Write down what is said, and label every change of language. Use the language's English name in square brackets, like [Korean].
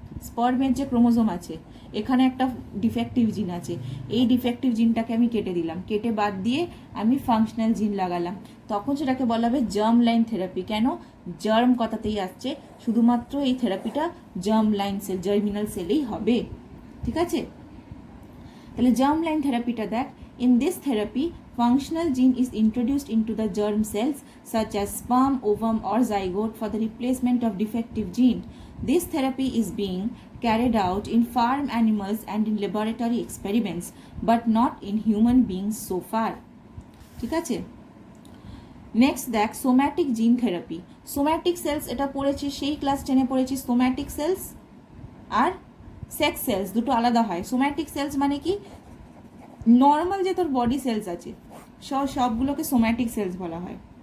[Bangla] স্পার্মের যে ক্রোমোজোম আছে এখানে একটা ডিফেক্টিভ জিন আছে, এই ডিফেক্টিভ জিনটাকে আমি কেটে দিলাম, কেটে বাদ দিয়ে আমি ফাংশনাল জিন লাগালাম, তখন সেটাকে বলা হবে জার্ম লাইন থেরাপি। কেন? জার্ম কথাতেই আসছে, শুধুমাত্র এই থেরাপিটা জার্ম লাইন সেল, জার্মিনাল সেলেই হবে। ঠিক আছে, তাহলে জার্ম লাইন থেরাপিটা দেখ। [English] In this therapy functional gene is introduced into the germ cells such as sperm, ovum or zygote for the replacement of defective gene. This therapy is being carried out in farm animals and in laboratory experiments but not in human beings so far. [Bangla] ঠিক আছে, next দেখ somatic gene therapy. Somatic sales এটা পড়েছি, সেই class 10-এ পড়েছি। Somatic sales আর sex sales দুটো আলাদা হয়। সোম্যাটিক সেলস মানে কি, নর্মাল যে তোর বডি সেলস আছে সবগুলোকে সোম্যাটিক সেলস বলা হয়।